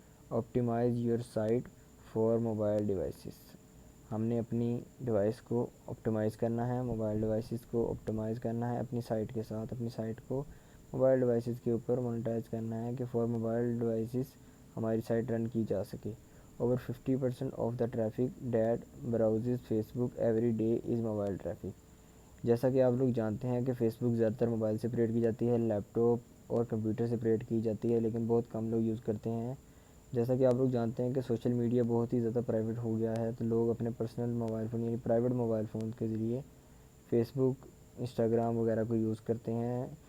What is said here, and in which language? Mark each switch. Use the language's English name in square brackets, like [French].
[English] Optimise your site for mobile devices. [Urdu] ہم نے اپنی ڈیوائس کو آپٹیمائز کرنا ہے، موبائل ڈیوائسز کو آپٹیمائز کرنا ہے اپنی سائٹ کے ساتھ. اپنی سائٹ کو موبائل ڈیوائسز کے اوپر مونیٹائز کرنا ہے کہ فار موبائل ڈیوائسز ہماری سائٹ رن کی جا سکے. [English] Over 50% of the traffic that browses Facebook every day is mobile traffic. [Urdu] جیسا کہ آپ لوگ جانتے ہیں کہ فیس بک زیادہ تر موبائل سے آپریٹ کی جاتی ہے، لیپ ٹاپ اور کمپیوٹر سے آپریٹ کی جاتی ہے، لیکن بہت کم لوگ یوز کرتے ہیں. جیسا کہ آپ لوگ جانتے ہیں کہ سوشل میڈیا بہت ہی زیادہ پرائیویٹ ہو گیا ہے، تو لوگ اپنے پرسنل موبائل فون یعنی پرائیویٹ موبائل فون کے ذریعے فیس بک، انسٹاگرام وغیرہ کو یوز کرتے ہیں.